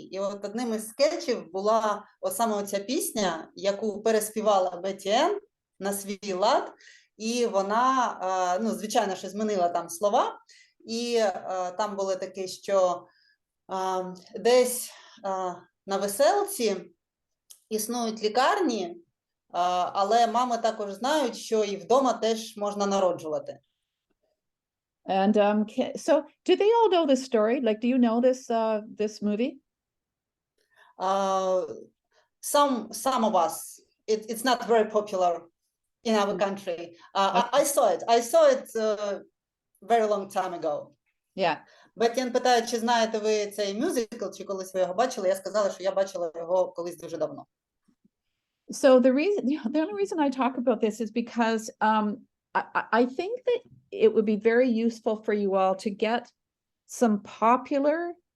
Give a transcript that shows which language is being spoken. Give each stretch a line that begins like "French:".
Ukrainian: І от одним із скетчів була саме оця пісня, яку переспівала Бетті-Енн на свій лад, і вона, ну, звичайно, що змінила там слова, і там було таке, що десь на веселці існують лікарні, але мами також знають, що і вдома теж можна народжувати.
English: And so do they all know this story? Like, do you know this movie? Some of us. It's not very popular in our country. I saw it very long time ago. Yeah.
Ukrainian: Бетті-Енн питає, чи знаєте ви цей мюзикл, чи колись ви його бачили? Я сказала, що я бачила його колись дуже давно.
English: So the only reason I talk about this is because I think that it would be very useful for you all to get some popular